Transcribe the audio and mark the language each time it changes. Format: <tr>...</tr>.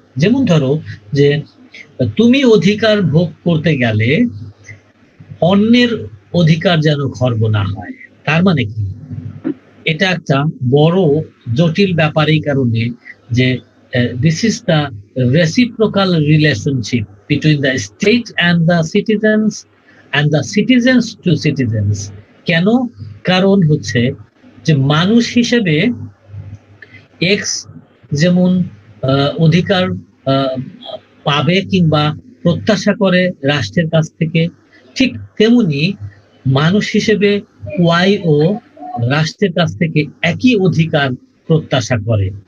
<bn>যেমন ধরো যে তুমি অধিকার ভোগ করতে গেলে অন্যের অধিকার যেন খর্ব না হয়। তার মানে কি, এটা একটা বড় জটিল ব্যাপার এই কারণে যে</bn> <en>This is the reciprocal relationship between the state and the citizens, and the citizens to citizens.</en> <bn>কেন? কারণ হচ্ছে যে মানুষ হিসেবে এক্স যেমন অধিকার পাবে কিংবা প্রত্যাশা করে রাষ্ট্রের কাছ থেকে, ঠিক তেমনি মানুষ হিসেবে ওয়াই ও রাষ্ট্রের কাছ থেকে একই অধিকার প্রত্যাশা করে।</bn>